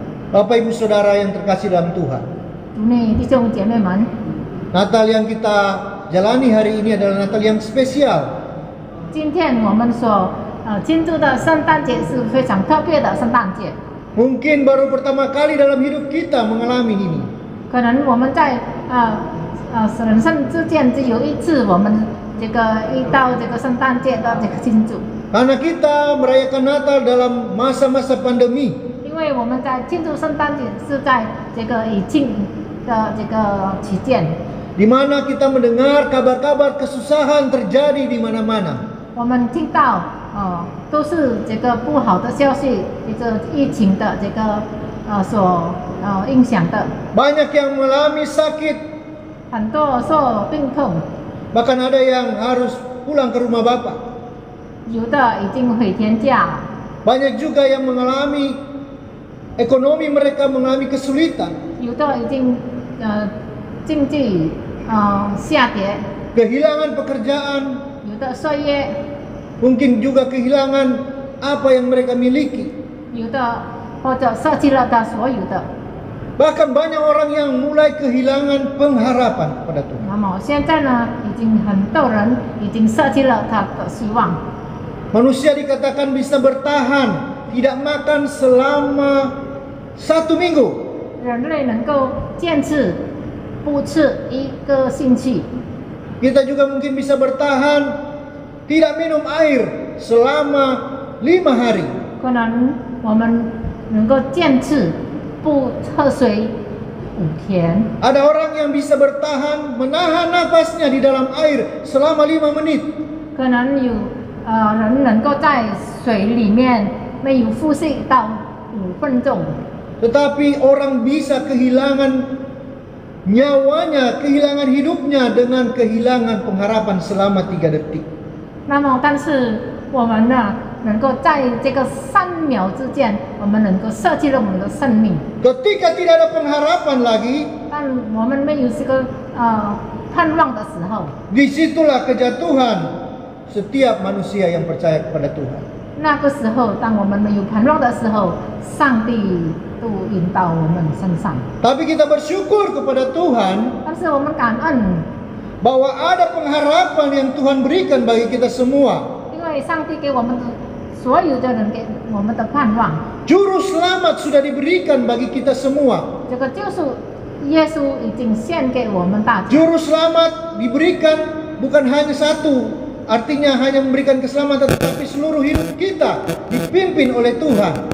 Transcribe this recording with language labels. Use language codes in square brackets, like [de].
[id] Bapak Ibu Saudara yang terkasih dalam Tuhan, [zh] 主内弟兄姐妹们， [id] Natal yang kita jalani hari ini adalah Natal yang spesial. [zh] 今天我们所庆祝的圣诞节是非常特别的圣诞节。 [id] Mungkin baru pertama kali dalam hidup kita mengalami ini. [zh] 可能我们在人生之间只有一次，我们这个遇到这个圣诞节的这个庆祝。 [id] Karena kita merayakan Natal dalam masa-masa pandemi. [zh] 因为我们在庆祝圣诞节是在这个疫情的这个期间， [id] Di mana kita mendengar kabar-kabar kesusahan terjadi di mana-mana. [zh] 我们听到都是这个不好的消息，这个疫情的这个所影响的， [id] Banyak yang mengalami sakit, [zh] 很多受病痛， [id] bahkan ada yang harus pulang ke rumah Bapak. [zh] 有的已经回天家了， [id] Banyak juga yang mengalami ekonomi mereka mengalami kesulitan, [zh] 有的已经经济下跌， [id] kehilangan pekerjaan, [zh] 有的失业， [id] mungkin juga kehilangan apa yang mereka miliki. [zh] 有的或者失去了他所有的。 [id] Bahkan banyak orang yang mulai kehilangan pengharapan pada Tuhan. [zh] 那么现在呢，已经很多人已经失去了他的希望。 [id] Manusia dikatakan bisa bertahan, tidak makan selama 1 minggu. [zh] 人类能够坚持不吃1个星期， [id] Kita juga mungkin bisa bertahan, tidak minum air selama 5 hari. [zh] 可能我们能够坚持不喝水5天。 [id] Ada orang yang bisa bertahan, menahan nafasnya di dalam air selama 5 menit. [zh] 可能有人能够在水里面没有呼吸到5分钟。 [id] Tetapi orang bisa kehilangan nyawanya, kehilangan hidupnya dengan kehilangan pengharapan selama 3 detik. [zh] 那么，但是我们呢，能够在这个3秒之间，我们能够舍弃了我们的生命。 [id] Ketika tidak ada pengharapan lagi, [zh] 但我们没有这个盼望的时候， [id] disitulah kejatuhan setiap manusia yang percaya kepada Tuhan. [zh] 那个时候，当我们没有盼望的时候，上帝都引导我们身上。 [id] Tapi kita bersyukur kepada Tuhan [zh] 但是我们感恩， [id] bahwa ada pengharapan yang Tuhan berikan bagi kita semua. [zh] 因为上帝给我们所有的人给我们的盼望。 [id] Juru selamat sudah diberikan bagi kita semua. [zh] 这个救赎，耶稣已经献给我们大家。 [id] Juru selamat diberikan bukan hanya satu, artinya hanya memberikan keselamatan, tetapi seluruh hidup kita dipimpin oleh Tuhan.